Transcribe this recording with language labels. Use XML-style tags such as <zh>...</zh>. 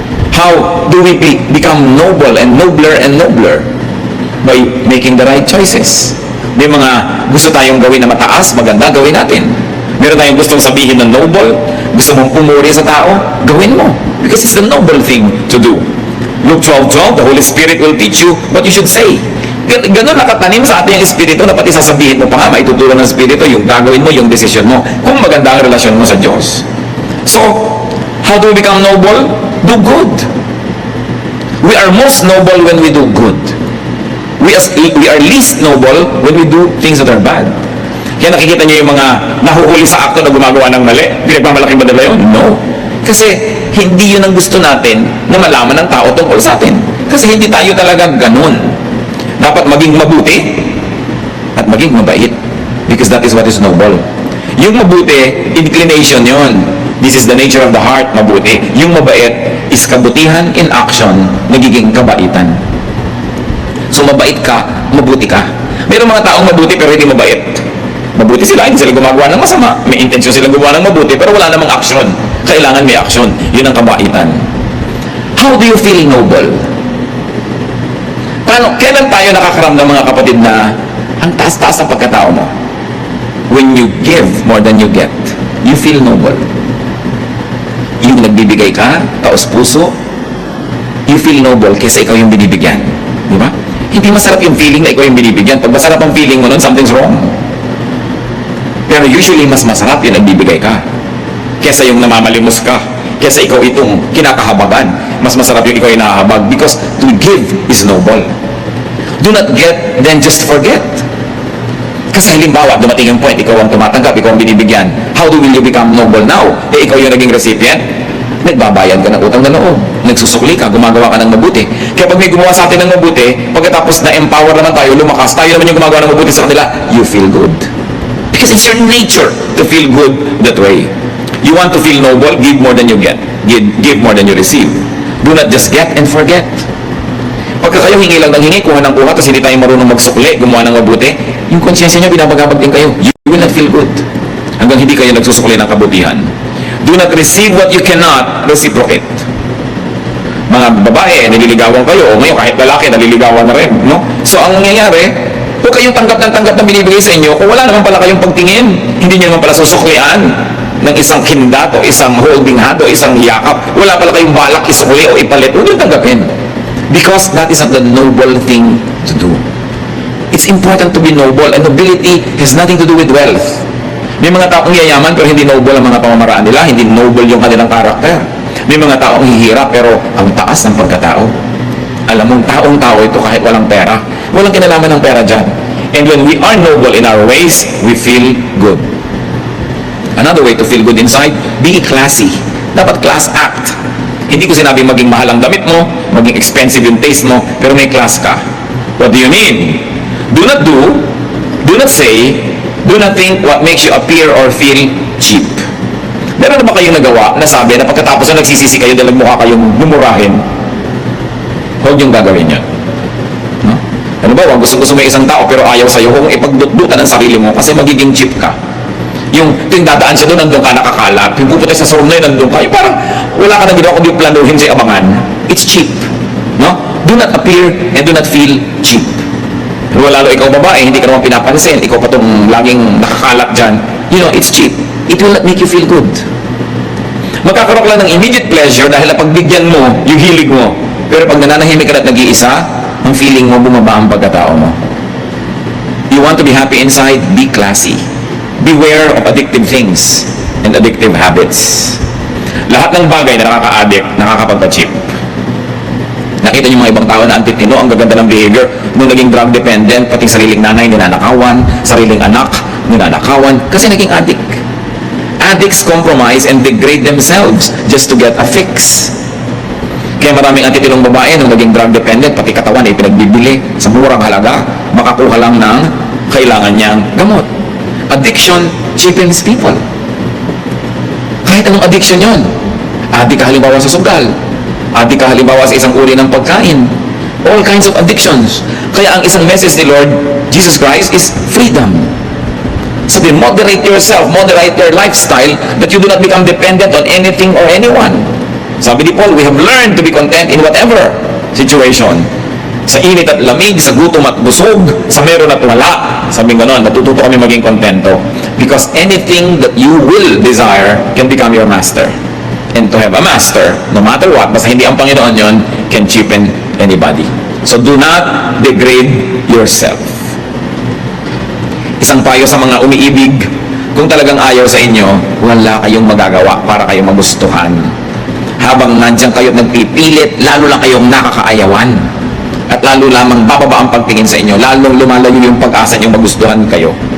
<en>How do we become noble and nobler and nobler? By making the right choices.</en> <tl>May mga gusto tayong gawin na mataas, maganda, gawin natin. Meron tayong gustong sabihin na noble, gusto mong pumuri sa tao, gawin mo.</tl> <en>Because it's the noble thing to do. Luke 12:12, the Holy Spirit will teach you what you should say.</en> <tl>Ganun nakatanim sa ating espiritu na pati sasabihin mo pa nga, maitutulong ng espiritu, yung gagawin mo, yung desisyon mo, kung maganda ang relasyon mo sa Diyos.</tl> <en>So, how do we become noble? Do good. We are most noble when we do good. We are least noble when we do things that are bad.</en> <tl>Kaya nakikita niyo yung mga nahuhuli sa akto na gumagawa ng mali. Pinagmamalaking ba nila yun? No. Kasi hindi yun ang gusto natin na malaman ng tao tungkol sa atin. Kasi hindi tayo talaga ganun. Dapat maging mabuti at maging mabait.</tl> <en>Because that is what is noble.</en> <tl>Yung mabuti, inclination yun.</tl> <en>This is the nature of the heart, mabuti.</en> <tl>Yung mabait is kabutihan</tl> <en>in action,</en> <tl>nagiging kabaitan. So mabait ka, mabuti ka. Mayroong mga taong mabuti pero hindi mabait. Mabuti sila, hindi sila gumagawa ng masama. May intensyon sila gumawa ng mabuti pero wala namang action. Kailangan may action. Yun ang kabaitan.</tl> <en>How do you feel noble?</en> <tl>Kailan tayo nakakaramdam mga kapatid na ang taas-taas ng pagkatao mo?</tl> <en>When you give more than you get, you feel noble.</en> <tl>Yung nagbibigay ka, taos puso,</tl> <en>you feel noble</en> <tl>kaysa ikaw yung binibigyan. Di ba? Hindi masarap yung feeling na ikaw yung binibigyan. Pag masarap ang feeling mo nun,</tl> <en>something's wrong.</en> <tl>Pero usually, mas masarap yung nagbibigay ka kaysa yung namamalimos ka, kaysa ikaw itong kinakahabagan. Mas masarap yung ikaw yung nakahabag</tl> <en>because to give is noble. Do not get, then just forget.</en> <tl>Kasi halimbawa, dumating yung point, ikaw ang tumatanggap, ikaw ang binibigyan.</tl> <en>How will you become noble now?</en> <tl>Eh, ikaw yung naging recipient. Nagbabayad ka ng utang na loob. Nagsusukli ka, gumagawa ka ng mabuti. Kaya pag may gumawa sa atin ng mabuti, pagkatapos na-empower naman tayo, lumakas, tayo naman yung gumagawa ng mabuti sa kanila,</tl> <en>you feel good. Because it's your nature to feel good that way. You want to feel noble, give more than you get. Give more than you receive. Do not just get and forget.</en> <tl>Pagka kayo hingi lang ng hingi, kuha ng kuha, tapos hindi tayo marunong magsukli, gumawa ng mabuti, yung konsyensya nyo, binabagabag din kayo.</tl> <en>You will not feel good.</en> <tl>Hanggang hindi kayo nagsusukli ng kabutihan.</tl> <en>Do not receive what you cannot reciprocate.</en> <tl>Mga babae, nililigawan kayo, o ngayon kahit lalaki, naliligawan na rin. No? So, ang nangyayari, huwag kayong tanggap ng binibigay sa inyo kung wala naman pala kayong pagtingin, hindi nyo naman pala susuklian ng isang kindat o isang holding hand o isang yakap. Wala pala kayong balak isukli o ipalit. Huwag nyo tanggapin.</tl> <en>Because that is not the noble thing to do. It's important to be noble, and nobility has nothing to do with wealth.</en> <tl>May mga taong yayaman pero hindi noble ang mga pamamaraan nila, hindi noble yung kanilang karakter. May mga taong hihirap pero ang taas ng pagkatao. Alam mong taong-tao ito kahit walang pera. Walang kinalaman ng pera dyan.</tl> <en>And when we are noble in our ways, we feel good. Another way to feel good inside, be classy.</en> <tl>Dapat class act. Hindi ko sinabing maging mahal ang damit mo, maging expensive yung taste mo, pero may class ka.</tl> <en>What do you mean? Do not say, do not think what makes you appear or feel cheap.</en> <tl>Meron na ba kayong nagawa na sabi na pagkatapos na nagsisisi kayo dahil mukha kayong mumurahin? Huwag yung gagawin yan. No? Ano ba, gusto mo isang tao pero ayaw sa'yo, kung ipagdutdutan ang sarili mo kasi magiging cheap ka. Yung dadaan siya doon, nandun ka nakakalat. Yung pupunta sa room na yun, nandun ka. Yung parang wala ka nang ginawa kundi planuhin sa abangan.</tl> <en>It's cheap.</en> <tl>No?</tl> <en>Do not appear and do not feel cheap.</en> <tl>Pero lalo ikaw babae, hindi ka naman pinapansin. Ikaw pa itong laging nakakalat dyan.</tl> <en>You know, it's cheap. It will not make you feel good.</en> <tl>Magkakaroon ka lang ng immediate pleasure dahil napagbigyan mo yung hilig mo. Pero pag nananahimik ka at nag-iisa, ang feeling mo bumaba ang pagkatao mo.</tl> <en>You want to be happy inside? Be classy. Beware of addictive things and addictive habits.</en> <tl>Lahat ng bagay na nakaka-addict, nakakapagpa-cheap. Nakita niyo mga ibang tao na antitino, ang gaganda ng behavior, nung naging</tl> <en>drug dependent,</en> <tl>pati sariling nanay ninanakawan, sariling anak ninanakawan, kasi naging addict.</tl> <en>Addicts compromise and degrade themselves just to get a fix.</en> <tl>Kaya maraming antitinong babae nung naging</tl> <en>drug dependent,</en> <tl>pati katawan ay pinagbibili sa murang halaga, makakuha lang ng kailangan niyang gamot.</tl> <en>Addiction cheapens people.</en> <tl>Kahit anong addiction yon. Addict ka halimbawa sa sugal. Addict ka halimbawa sa isang uri ng pagkain.</tl> <en>All kinds of addictions.</en> <tl>Kaya ang isang</tl> <en>message ni Lord Jesus Christ is freedom. Sabi, moderate yourself, moderate your lifestyle, that you do not become dependent on anything or anyone. Sabi ni Paul, we have learned to be content in whatever situation.</en> <tl>Sa init at lamig, sa gutom at busog, sa meron at wala. Sabi gano'n, natututo kami maging kontento.</tl> <en>Because anything that you will desire can become your master. And to have a master, no matter what,</en> <tl>basta hindi ang Panginoon yon,</tl> <en>can cheapen anybody. So do not degrade yourself.</en> <tl>Isang payo sa mga umiibig, kung talagang ayaw sa inyo, wala kayong magagawa para kayong magustuhan. Habang nandiyan kayo at nagpipilit, lalo lang kayong nakakaayawan. At lalo lamang bababa ang pagtingin sa inyo, lalong lumalayo yung pag-asa nyo magustuhan kayo.</tl>